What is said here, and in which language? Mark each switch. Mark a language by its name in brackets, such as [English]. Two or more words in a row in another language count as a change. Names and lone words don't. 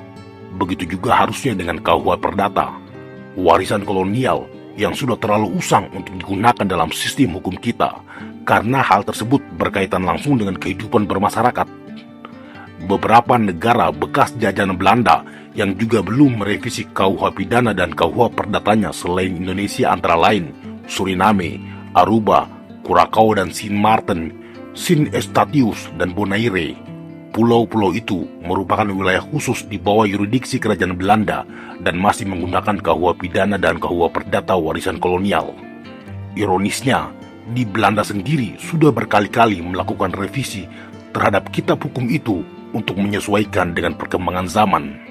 [Indonesian] Begitu juga harusnya dengan KUH Perdata, warisan kolonial yang sudah terlalu usang untuk digunakan dalam sistem hukum kita, karena hal tersebut berkaitan langsung dengan kehidupan bermasyarakat. Beberapa negara bekas jajahan Belanda yang juga belum merevisi KUH Pidana dan KUH Perdatanya selain Indonesia antara lain Suriname, Aruba, Curaçao dan Sint Maarten, Sint Eustatius dan Bonaire. Pulau-pulau itu merupakan wilayah khusus di bawah yurisdiksi kerajaan Belanda dan masih menggunakan KUH Pidana dan KUH Perdata warisan kolonial. Ironisnya, di Belanda sendiri sudah berkali-kali melakukan revisi terhadap kitab hukum itu untuk menyesuaikan dengan perkembangan zaman.